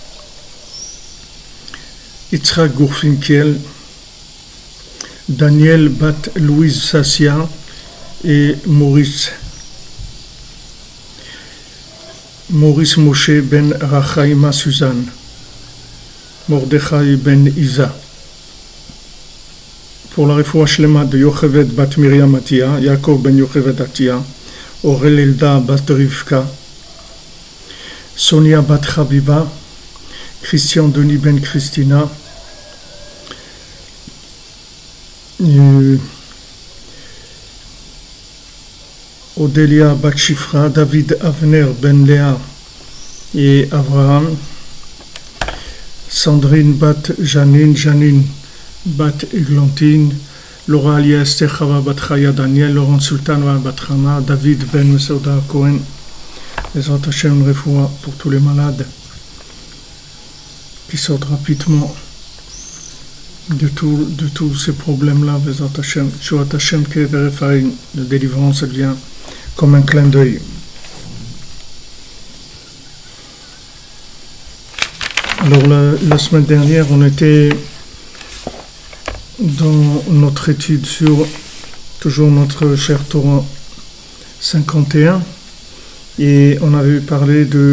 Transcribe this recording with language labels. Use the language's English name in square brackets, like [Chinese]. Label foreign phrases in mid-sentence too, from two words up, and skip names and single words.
[French] Yitzhak Gourfinkiel, Daniel Bat Louise Sassia et Maurice Moshe Ben Rachaima Suzanne, Mordechai Ben Isa. Pour la [Hebrew] רפואה שלמה [French] de Yocheved Bat Miriam Atia, Yaakov Ben Yocheved Atia, Orel Elda Bat Rivka, Sonia Bat Chabiba, Christian Denis Ben Christina, Odelia Bat Shifra, David Avner Ben Léa et Abraham, Sandrine Bat Janine, Janine Bat Eglantine, Laura Alia Esther Chava Bat Chaya Daniel, Laurent Sultan Bat Hana, David Ben Mesouda Cohen, [Hebrew] בעזרת השם רפואה [French] pour tous les malades qui sortent rapidement de tous ces problèmes-là, [Hebrew] בעזרת השם, ישועת השם קבר אפרים, [French] la délivrance, elle vient comme un clin d'œil. Alors la semaine dernière, on était dans notre étude sur toujours notre cher Torah 51 et on avait parlé